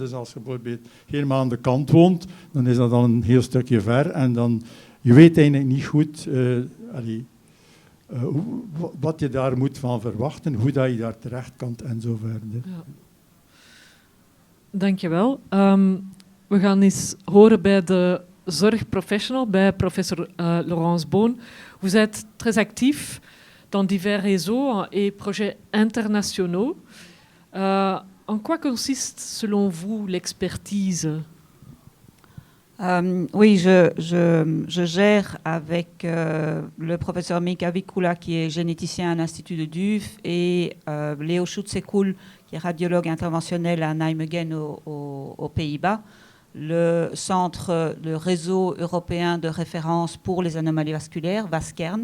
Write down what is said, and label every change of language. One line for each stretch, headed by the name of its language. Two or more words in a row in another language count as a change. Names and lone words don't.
Dutch: Dus als je bijvoorbeeld helemaal aan de kant woont, dan is dat al een heel stukje ver en dan, je weet eigenlijk niet goed wat je daar moet van verwachten, hoe dat je daar terecht kan en zo verder. Ja. Dankjewel. We gaan eens horen bij de zorgprofessional, bij professeur Laurence Boon.
French: Vous êtes très actif dans divers réseaux et projets internationaux. En quoi consiste, selon vous, l'expertise? Oui, je gère avec le professeur Mika Vikula, qui est généticien à l'Institut de Duf, et Leo Schutzekoul, qui est radiologue interventionnel à Nijmegen aux Pays-Bas, le réseau européen de référence pour les anomalies vasculaires, VASCERN.